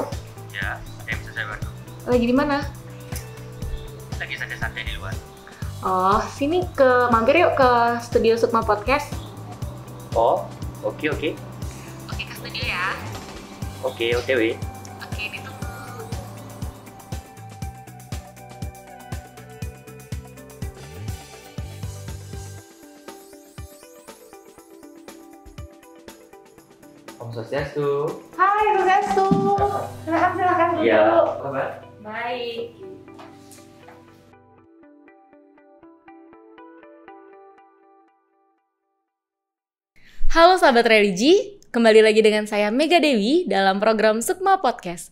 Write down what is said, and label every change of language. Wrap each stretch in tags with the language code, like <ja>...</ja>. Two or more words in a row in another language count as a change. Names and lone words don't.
<id>Ya, ada yang bisa saya bantu? Lagi di mana? Lagi santai-santai di luar. Oh, sini mampir yuk ke studio Sukma Podcast. Oh, oke. Oke, ke studio ya. Oke, OTW. Oke, ditunggu. Om Swastiastu. Hai, Swastiastu. Silakan duduk. Iya, apa kabar? Baik. Halo sahabat religi, kembali lagi dengan saya Mega Dewi dalam program Sukma Podcast.</id>